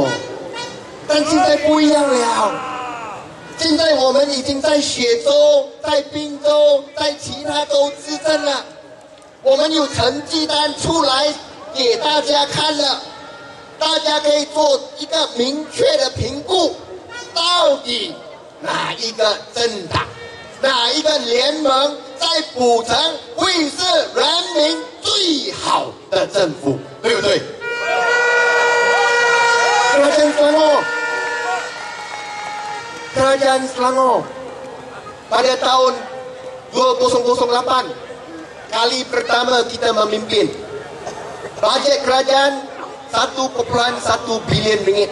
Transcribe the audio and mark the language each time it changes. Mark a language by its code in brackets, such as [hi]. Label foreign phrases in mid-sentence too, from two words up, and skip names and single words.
[zh] 但现在不一样了，现在我们已经在雪州、在滨州、在其他州执政了，我们有成绩单出来给大家看了。大家可以做一个明确的评估，到底哪一个政党、哪一个联盟在补城会是人民最好的政府，对不对 ？ [ms] Kerajaan Selangor pada tahun 2008 kali pertama kita memimpin. Bajet kerajaan 1.1 bilion ringgit.